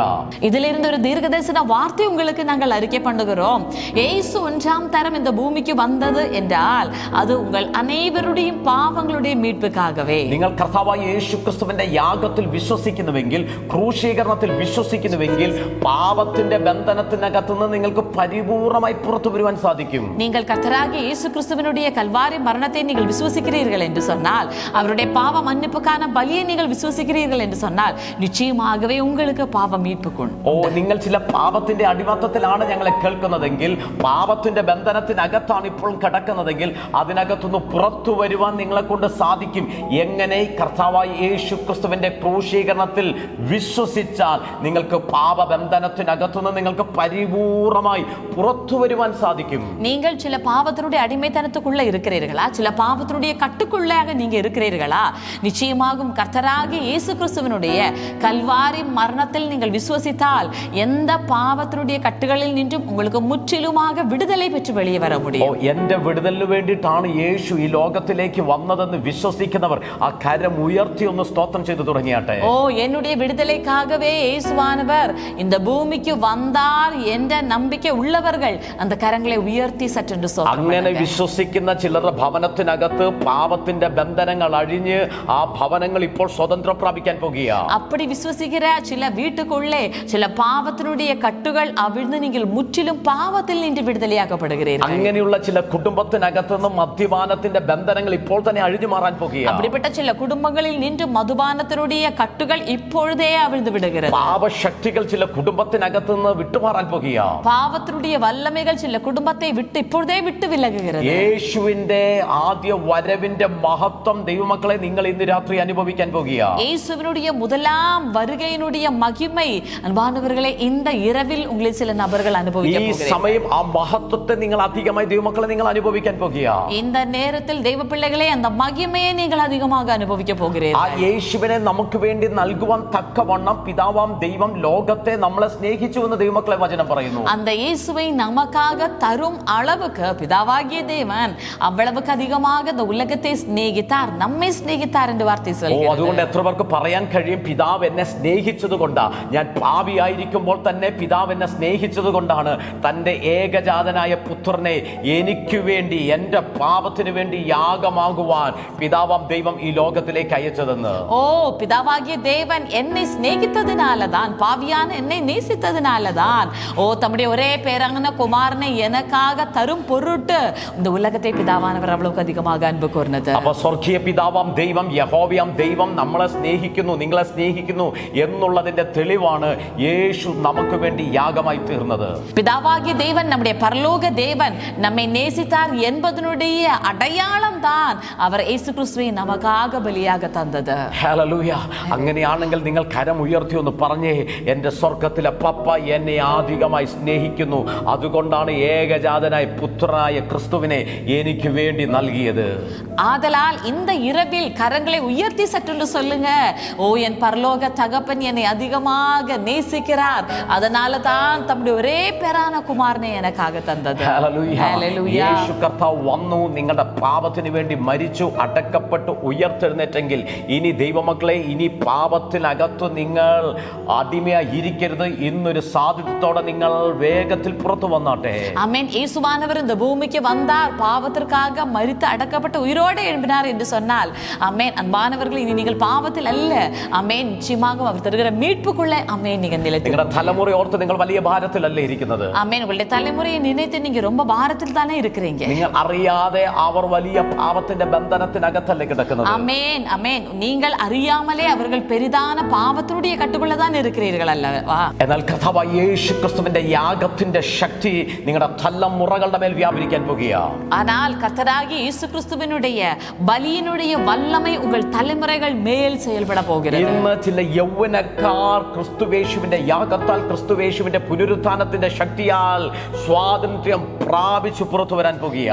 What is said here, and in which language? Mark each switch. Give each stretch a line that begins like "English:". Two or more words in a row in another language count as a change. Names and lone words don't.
Tamil: இதிலிருந்து ஒரு தீர்க்கதரிசன வார்த்தை உங்களுக்கு நாங்கள் அறிக்கை பண்ணுகிறோம். இயேசு 1ஆம் தரம் இந்த பூமிக்கு வந்தது என்றால் அது உங்கள் அனைவருடைய பாவங்களுடைய மீட்புக்காகவே.
Malayalam: നിങ്ങൾ കർത്താവായ യേശു ക്രിസ്തുവിന്റെ യാഗത്തിൽ വിശ്വസിക്കുന്നുവെങ്കിൽ, ക്രൂശീകരണത്തിൽ വിശ്വസിക്കുന്നുവെങ്കിൽ, പാപത്തിന്റെ ബന്ധനത്തിനകത്ത് നിന്ന് നിങ്ങൾക്ക് പരിപൂർണമായി പുറത്തു വരുവാൻ സാധിക്കും.
Tamil: நீங்கள் கர்த்தராகிய இயேசு கிறிஸ்துவினுடைய கல்வாரி மரணத்தை நீங்கள் விசுவசிக்கிறீர்கள் என்று சொன்னால், அவருடைய பாவ மன்னிப்புக்கான பலியை நீங்கள் விசுவசிக்கிறீர்கள் என்று சொன்னால், நிச்சயமாகவே உங்களுக்கு பாவ மீட்பு വാய்ப்புகள்
Malayalam: ഓ, നിങ്ങൾ ചില പാപത്തിന്റെ അടിമത്തത്തിലാണ് ഞങ്ങളെ കേൾക്കുന്നതെങ്കിൽ, പാപത്തിന്റെ ബന്ധനത്തിനകത്താണ് ഇപ്പോൾ കിടക്കുന്നതെങ്കിൽ, അതിനകത്തുനിന്ന് പുറത്തു വരുവാൻ നിങ്ങളെ കൊണ്ട് സാധിക്കും. എങ്ങനെ? കർത്താവായ യേശു ക്രിസ്തുവിന്റെ ക്രൂശീകരണത്തിൽ വിശ്വസിച്ചാൽ നിങ്ങൾക്ക് പാപബന്ധനത്തിനകത്തുനിന്ന് നിങ്ങൾക്ക് പരിപൂർണമായി പുറത്തു വരുവാൻ സാധിക്കും.
Tamil: நீங்கள் சில பாவத்தினுடைய அடிமைத்தனத்துக்குள்ள இருக்கிறீர்களா? சில பாவத்தினுடைய கட்டுக்குள்ளாக நீங்க இருக்கிறீர்களா? நிச்சயமாகும் கர்த்தராகிய இயேசு கிறிஸ்துவினுடைய கல்வாரி மரணத்தில் நீங்கள் விசுவசித்தால் எந்த பாவத்தினுடைய கட்டுகளில் நின்றும் உங்களுக்கு முற்றிலுமாக விடுதலை பெற்று வெளியே வர முடியும்.
Malayalam: എന്റെ വിടുതലിന് വേണ്ടിയിട്ടാണ് യേശു ഈ ലോകത്തിലേക്ക് വന്നതെന്ന് വിശ്വസിക്കുന്നവർ ആ കരം ഉയർത്തി ഒന്ന് സ്തോത്രം ചെയ്തു തുടങ്ങിയാട്ടെ.
Tamil: ஓ, என்னுடைய விடுதலைக்காகவே இயேசுவானவர் இந்த பூமிக்கு வந்தார் என்ற நம்பிக்கை உள்ளவர்கள் அந்த கரங்களை உயர்த்தி சற்றென்று ஸ்தோத்திரம் അങ്ങനെ பண்ணுங்க.
Malayalam: വിശ്വസിക്കുന്ന ചിലരുടെ ഭവനത്തിനകത്ത് പാപത്തിന്റെ ബന്ധനങ്ങൾ അഴിഞ്ഞ് ആ ഭവനങ്ങൾ ഇപ്പോൾ സ്വതന്ത്രം പ്രാപിക്കാൻ പോകുക.
Tamil: அப்படி விசுவசிக்கிற சில வீட்டுக்குள்ளே சில பாவத்தினுடைய கட்டுகள் அவிழ்ந்து நீங்கள் முற்றிலும் பாவத்தில் நின்று விடுதலையாக்கப்படுகிறீர்கள்.
Malayalam: അങ്ങനെയുള്ള ചില കുടുംബത്തിനകത്ത് നിന്ന് മദ്യപാനത്തിന്റെ ബന്ധനങ്ങൾ ഇപ്പോൾ തന്നെ അഴിഞ്ഞു മാറാൻ പോകുക.
Tamil: அப்படிப்பட்ட சில குடும்பங்களில் நின்று மதுபானத்தினுடைய கட்டுகள் இப்பொழுதே அவிழ்ந்து விடுகிறது.
Malayalam: പാപശക്തികൾ ചില കുടുംബത്തിനകത്ത് നിന്ന് വിട്ടുമാറാൻ പോകുക.
Tamil: பாவத்தினுடைய வல்லமைகள் சில குடும்பத்தை விட்டு இப்பொழுதே விட்டு விலகுகிறது.
Malayalam: യേശുവിന്റെ ആദ്യ വരവിന്റെ മഹത്വം ദൈവമക്കളെ നിങ്ങൾ ഇന്ന് രാത്രി അനുഭവിക്കാൻ പോകുക.
Tamil: இயேசுவினுடைய முதலாம் வருகையினுடைய மகிமை அன்பானவர்களே இந்த இரவில் உங்களை சில நபர்கள் அனுபவிக்க ഈ போகிறீர்கள்.
Malayalam: സമയം ആ മഹത്വത്തെ നിങ്ങൾ അധികമായി ദൈവമക്കളെ നിങ്ങൾ അനുഭവിക്കാൻ പോകുക.
Tamil: இந்த நேரத்தில் தெய்வ பிள்ளைகளே அந்த மகிமையை நீங்கள் அதிகமாக அனுபவிக்க ആ போகிறீர்கள்.
Malayalam: യേശുവിനെ നമുക്ക് വേണ്ടി നൽകുവാൻ തക്കവണ്ണം പിതാവാം ദൈവം ലോകത്തെ നമ്മളെ സ്നേഹിച്ചു എന്ന് ദൈവമക്കളെ വചനം പറയുന്നു.
Tamil: அந்த இயேசுவை நமக்காக தரும் அளவுக்கு பிதாவாகிய தேவன் அவ்வளவுக்கு அதிகமாக இந்த உலகத்தை சிநேகித்தார், நம்மை சிநேகித்தார் என்று வார்த்தை சொல்கிறது.
Malayalam: അതുകൊണ്ട് എത്ര പേർക്ക് പറയാൻ കഴിയും, പിതാവ് എന്നെ സ്നേഹിച്ചത് കൊണ്ടാ, ഞാൻ പാപിയായിരിക്കുമ്പോൾ തന്നെ പിതാവ് എന്നെ സ്നേഹിച്ചത് കൊണ്ടാണ് തന്റെ ഏകജാതനായ പുത്രനെ എനിക്ക് വേണ്ടി എന്റെ പാപത്തിന് വേണ്ടി യാഗമാകുവാൻ പിതാവാം ദൈവം ഈ ലോകത്തിലേക്ക് അയച്ചതെന്ന്.
Tamil: ஓ, பிதாவாகிய தேவன் என்னை சிநேகித்ததினாலதான், பாவியான என்னை நேசித்ததினாலதான், ஓ தம்முடைய ஒரே பேரான குமாரனை எனக்காக தரும் பொருட்டு இந்த உலகத்தை பிதாவானவர் அவ்வளவுக்கு அதிகமாக அன்பு கூர்ந்தது.
Malayalam: അപ്പൊ സ്വർഗീയ പിതാവാം ദൈവം, യഹോവയാം ദൈവം നമ്മളെ സ്നേഹിക്കുന്നു, നിങ്ങളെ സ്നേഹിക്കുന്നു എന്നുള്ളതിന്റെ തെളിവാണ് യേശു നമുക്ക് വേണ്ടി യാഗമായി തീർന്നത്.
Tamil: பிதாவாகிய தேவன், நம்முடைய பரலோக தேவன் நம்மை நேசித்தார் என்பதனுடைய அடையாளம் தான் அவர் இயேசு கிறிஸ்துவை நமக்காக பலியாக தந்தது.
Malayalam: ഹല്ലേലൂയ. അങ്ങനെയാണെങ്കിൽ നിങ്ങൾ കരം ഉയർത്തി ഒന്ന് പറഞ്ഞേ, എന്റെ സ്വർഗത്തിലെ പപ്പ എന്നെ അധികമായി സ്നേഹിക്കുന്നു, അതുകൊണ്ടാണ് ഏകജാതനായ പുത്രനായ ക്രിസ്തുവിനെ എനിക്ക് വേണ്ടി നൽകിയത്.
Tamil: ஆதலால் இந்த இரவில் கரங்களை உயர்த்தி சற்று சொல்லுங்க, ஓ என் பரலோக தகப்பன் என்னை அதிகமாக நேசிக்கிறார், அதனால தான் தம்முடைய ஒரே பேரான குமாரனை எனக்காக தந்தது.
Malayalam: ഹല്ലേലൂയ. ഹല്ലേലൂയ. യേശു കർത്താവ് വന്നു, നിങ്ങളുടെ പാപത്തിന് വേണ്ടി മരിച്ചു, അടക്കപ്പെട്ടു, ഉയർത്തെഴുന്നേറ്റെങ്കിൽ ഇനി ദൈവമക്കളെ, ഇനി പാപത്തിനകത്ത് നിങ്ങൾ അടിമയായി ഇരിക്കരുത്. ഇന്നൊരു സാധ്യതയോടെ നിങ്ങൾ വേഗത്തിൽ പുറത്തു വന്നാട്ടെ.
Tamil: ஆமென். இயேசுவானவர் இந்த பூமிக்கு வந்தார், பாவத்திற்காக மரித்து அடக்கப்பட்ட உயிரோடு எழும்பினார் என்று சொன்னால், ஆமென், அன்பானவர்கள், இனி நீங்கள் பாவத்தில் அல்ல, ஆமென், நிச்சயமாக அவர் தருகிற மீட்புக்குள்ளே, ஆமென், நீங்கள் நிலைத்து
Malayalam: നിങ്ങളുടെ തലമുറ ഓർത്ത് നിങ്ങൾ വലിയ ഭാരത്തിലല്ലേ ഇരിക്കുന്നത്.
Tamil: ஆமென். உங்களுடைய தலைமுறையை நினைத்து நீங்க ரொம்ப பாரத்தில் தானே இருக்கிறீங்க.
Malayalam: നിങ്ങൾ അറിയാതെ അവർ വലിയ പാപത്തിന്റെ ബന്ധനത്തിനകത്തല്ലേ കിടക്കുന്നത്.
Tamil: ஆமென், ஆமென். நீங்கள் அறியாமலே அவர்கள் பெரிதான பாவத்தினுடைய கட்டுக்குள்ள தான் இருக்கிறீர்கள் அல்லவா?
Malayalam: എന്നാൽ കർത്താവായ യേശു ക്രിസ്തുവിന്റെ യാഗത്തിന്റെ ശക്തി നിങ്ങളുടെ തലമുറകളുടെ മേൽ വ്യാപരിക്കാൻ പോകുക.
Tamil: ஆனால் கர்த்தராகிய இயேசு கிறிஸ்துவினுடைய பலியினுடைய வல்லமை உங்கள் தலைமுறைகள் மேல் செயல்பட போகிறது.
Malayalam: ഇന്ന് ചില യൗവനക്കാർ ക്രിസ്തുവേശുവിന്റെ യാഗത്താൽ, ക്രിസ്തുവേശുവിന്റെ പുനരുത്ഥാനത്തിന്റെ ശക്തിയാൽ സ്വാതന്ത്ര്യം പ്രാപിച്ചു പുറത്തു വരാൻ പോകുക.